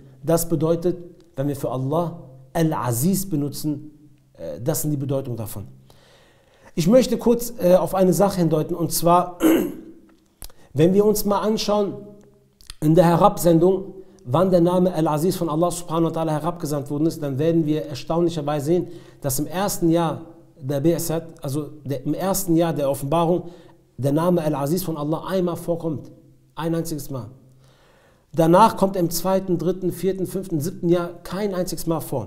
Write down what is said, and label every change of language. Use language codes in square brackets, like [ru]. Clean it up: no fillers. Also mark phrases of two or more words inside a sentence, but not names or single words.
[de] Das bedeutet, wenn wir für Allah Al-Aziz benutzen, das sind die Bedeutung davon. Ich möchte kurz auf eine Sache hindeuten, und zwar, wenn wir uns mal anschauen, in der Herabsendung, wann der Name Al-Aziz von Allah [ar] سبحانه وتعالى [de] herabgesandt worden ist, dann werden wir erstaunlicherweise sehen, dass im ersten Jahr der Bi'sat, also im ersten Jahr der Offenbarung, der Name Al-Aziz von Allah einmal vorkommt. Ein einziges Mal. Danach kommt er im 2., 3., 4., 5., 7. Jahr kein einziges Mal vor.